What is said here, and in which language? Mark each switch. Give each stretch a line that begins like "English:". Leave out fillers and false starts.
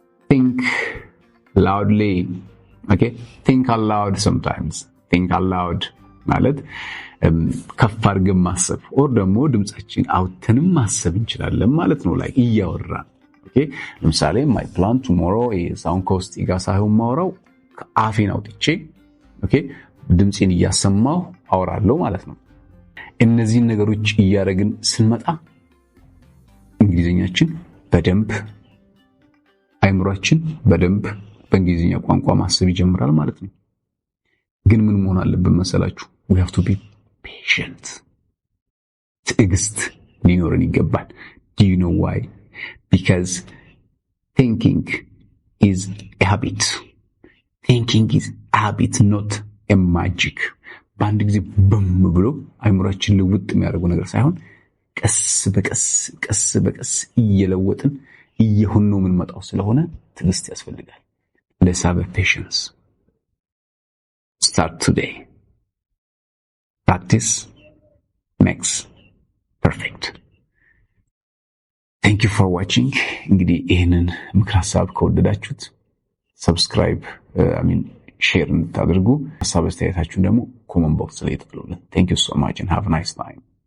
English: think loudly። okay, think aloud sometimes።
Amharic: think aloud ማለት ከፍ አድርገን ማሰብ or ደግሞ ድምጻችን አውጥተንም ማሰብ እንችላለን ማለት ነው ላይ እያወራን። okay፣ ለምሳሌ
English: my plan tomorrow is
Amharic: አሁን ከውስጥ ጋር ሳይሆን ማውራው አፌን አውጥቼ okay ድምጽን እያሰማሁ አወራለሁ ማለት ነው። እነዚህን ነገሮች እያደረግን ስንመጣ እንግሊዝኛችን በደንብ አይምሮአችን በደንብ በእንግሊዝኛ ቋንቋ ማሰብ ይጀምራል ማለት ነው። ግን ምን መሆን አለብን መሰላችሁ?
English: we have to be patient።
Amharic: ትዕግስት ሊኖረን ይገባል።
English: do you know why? because thinking is a habit. thinking is a habit, not a magic።
Amharic: በአንድ ጊዜ በም ብሎ አይምሮአችን ልውጥ የሚያደርጉ ነገር ሳይሆን ቀስ በቀስ እየለወጥን እየሆነው ምን መጣው ስለሆነ ትዕግስት ያስፈልጋል።
English: let's have patience. start today. practice makes perfect. thank you for watching።
Amharic: እንግዲህ ይሄንን ምክር ሐሳብ ከወደዳችሁት ሰብስክራይብ ሼር እንድታደርጉ፣ ሐሳብ አስተያየታችሁን ደግሞ ኮመንት ቦክስ ላይ ተጥሉልን።
English: thank you so much and have a nice time።